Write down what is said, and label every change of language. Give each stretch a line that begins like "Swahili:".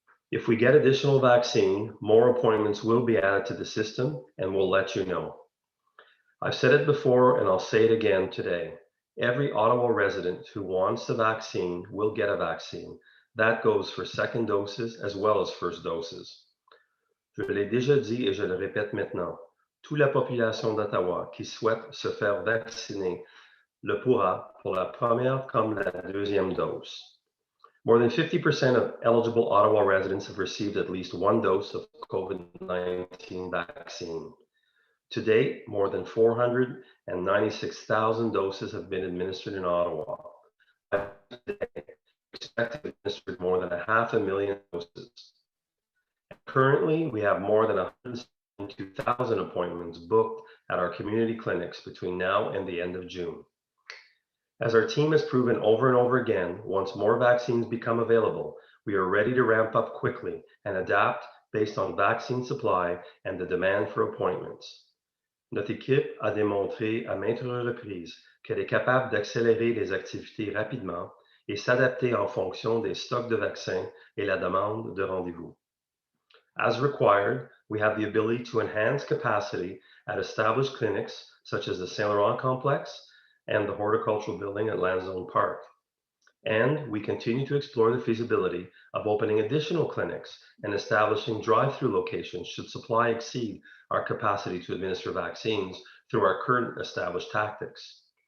English: If we get additional vaccine, more appointments will be added to the system, and we'll let you know. I've said it before and I'll say it again today. Every Ottawa resident who wants the vaccine will get a vaccine. That goes for second doses as well as first doses.
French: Je l'ai déjà dit et je le répète maintenant. Toute la population d'Ottawa qui souhaite se faire vacciner le pourra pour la première comme la deuxième dose.
English: More than 50% of eligible Ottawa residents have received at least one dose of COVID-19 vaccine. To date, more than 496,000 doses have been administered in Ottawa. We expect to administer more than 500,000 doses. Currently, we have more than 172,000 appointments booked at our community clinics between now and the end of June. As our team has proven over and over again, once more vaccines become available, we are ready to ramp up quickly and adapt based on vaccine supply and the demand for appointments.
French: Notre équipe a démontré à maintes reprises qu'elle est capable d'accélérer les activités rapidement et s'adapter en fonction des stocks de vaccins et la demande de rendez-vous.
English: As required, we have the ability to enhance capacity at established clinics such as the Saint Laurent Complex and the Horticultural Building at Lansdowne Park. And we continue to explore the feasibility of opening additional clinics and establishing drive-through locations should supply exceed our capacity to administer vaccines through our current established tactics.